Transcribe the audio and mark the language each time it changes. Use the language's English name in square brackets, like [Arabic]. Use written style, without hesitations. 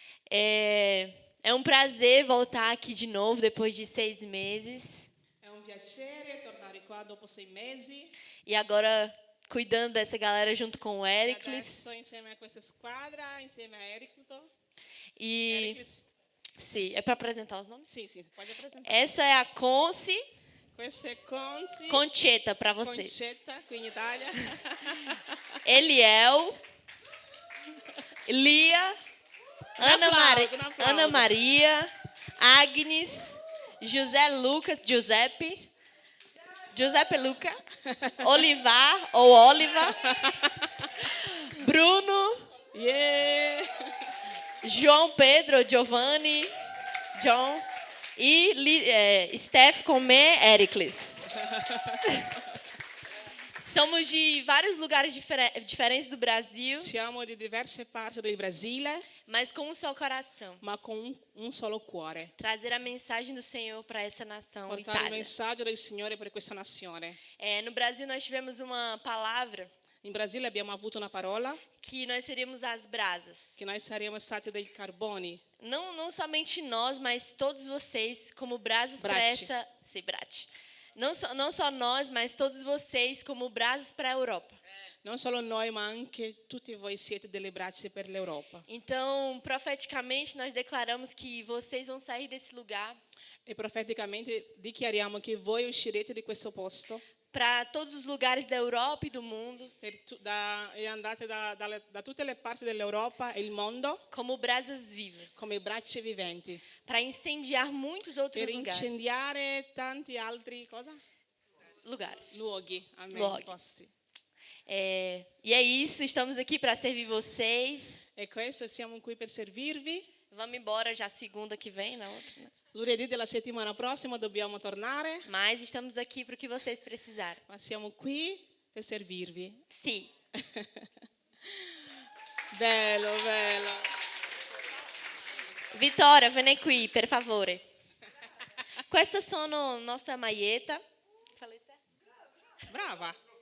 [Portuguese] É um prazer voltar aqui de novo depois de 6 meses. [Italian] È un piacere tornare qua dopo 6 mesi. [Portuguese] E agora cuidando dessa galera junto com o Ericles. [Italian] Adesso insieme a questa squadra, insieme a Ericles. [Portuguese] E sim, é para apresentar os nomes? Sim, pode apresentar. Essa é a Conce. [Italian] Questa è Conci. [Portuguese] Concetta para você. [Italian] Concetta, qui in Italia. Eliel. Lia. Ana Maria. Agnes. Giuseppe Luca. [Portuguese] Olivar ou Oliva. Bruno. [English] Yeah. [Portuguese] João Pedro, Giovanni, John e Steph Comé Ericles. Somos de vários lugares diferentes do Brasil. [Italian] Siamo di diverse parti del Brasile, [Portuguese] mas com um só coração. [Italian] Ma con un solo cuore. [Portuguese] Trazer a mensagem do Senhor para essa nação, [Italian] Portare Itália. il messaggio del Signore per questa nazione. [Portuguese] No Brasil nós tivemos uma palavra. [Italian] In Brasile abbiamo avuto una parola [Portuguese] que nós seríamos as brasas. [Italian] Che noi saremmo stati dei carboni. [Portuguese] Não somente nós, mas todos vocês como brasas para essa... Sim, brate. Não só nós, mas todos vocês como brasas para a Europa. [Italian] Non solo noi, ma anche tutti voi siete delle braccia per l'Europa. [Portuguese] Então, profeticamente, nós declaramos que vocês vão sair desse lugar. [Italian] E profeticamente dichiariamo che voi uscirete di questo posto. [Portuguese] Para todos os lugares da Europa e do mundo. [Italian] E andate da tutte le parti dell'Europa e il mondo. [Portuguese] Como brasas vivas. [Italian] Come braccia viventi. [Portuguese] Para incendiar muitos outros lugares. [Italian] Per incendiare tanti altri [Portuguese] lugares. [Italian] Luoghi. Amém. Posti. [Portuguese] E é isso, estamos aqui para servir vocês. [Italian] E questo, siamo qui per servirvi. [Portuguese] Vamos embora já segunda que vem, na outra. [Italian] Lunedì della settimana prossima dobbiamo tornare. [Portuguese] Mas estamos aqui para o que vocês precisarem. [Italian] Ma siamo qui per servirvi. Sì. Bello. Vittoria, vieni qui, per favore. Questa sono nostra maglietta. Brava.